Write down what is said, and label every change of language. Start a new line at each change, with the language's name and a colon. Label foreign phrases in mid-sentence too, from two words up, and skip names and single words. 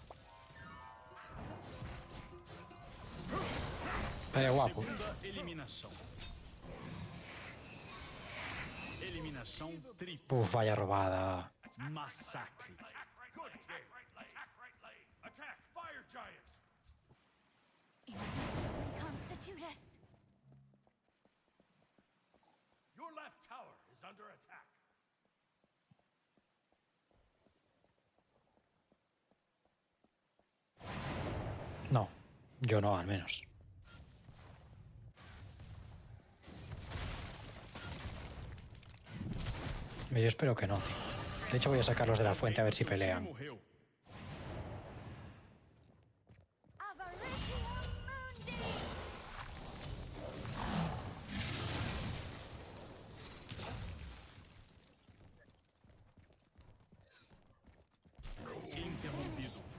Spanish: Pero guapo.
Portuguese: Segunda eliminação. Eliminação tripla.
Spanish: Uf, vaya robada.
Portuguese: Massacre.
English: Good game. Attack right lane! Attack fire giant! Invisibly constitute us. Your left tower is under attack.
Spanish: No, yo no, al menos. Yo espero que no, tío. De hecho, voy a sacarlos de la fuente a ver si
Portuguese: Seu time
Spanish: pelean.
Portuguese: morreu. Avaritium Mundi. Interrompido.